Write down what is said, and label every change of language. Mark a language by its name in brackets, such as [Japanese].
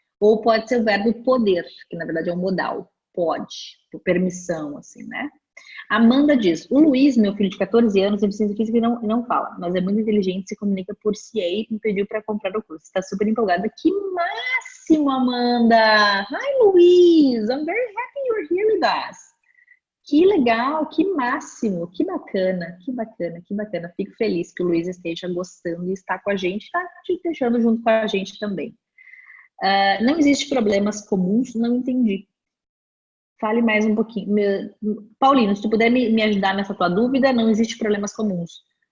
[Portuguese] Ou pode ser o verbo poder, que na verdade é um modal. Pode, por permissão, assim, né? Amanda diz, o Luiz, meu filho de 14 anos, tem deficiência física e não fala, mas é muito inteligente, se comunica por CA e me pediu para comprar o curso. Está super empolgada. Que máximo, Amanda! [English] Hi, Luiz! I'm very happy you're here with us. [Portuguese] Que legal, que máximo, que bacana, que bacana, que bacana. Fico feliz que o Luiz esteja gostando e está com a gente, está te deixando junto com a gente também. Não existe problemas comuns, não entendi. Fale mais um pouquinho. Paulino, se tu puder me ajudar nessa tua dúvida, não existe problemas comuns.